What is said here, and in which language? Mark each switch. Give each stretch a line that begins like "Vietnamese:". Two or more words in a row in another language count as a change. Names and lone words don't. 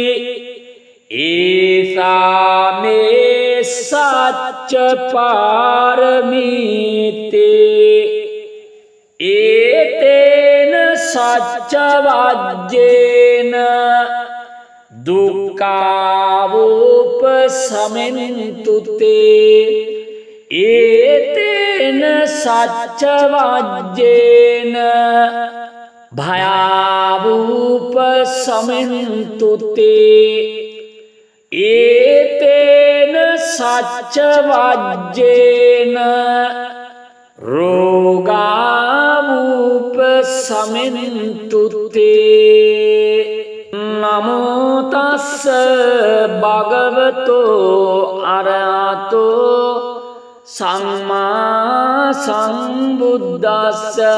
Pali: ඒසා මේ සච්ච පාරමීතේ ඒතේන සච්ච වජ්ජේන දුක්ඛාවූප සමෙන්තු තේ ඒතේන සච්ච වජ්ජේන භයාවූප සමෙන්තු තේ ඒතේන සච්ච වජ්ජේන රෝගාවූප සමෙන්තු තේ නමෝ තස්ස භගවතෝ අරහතෝ සම්මා සම්බුද්දස්ස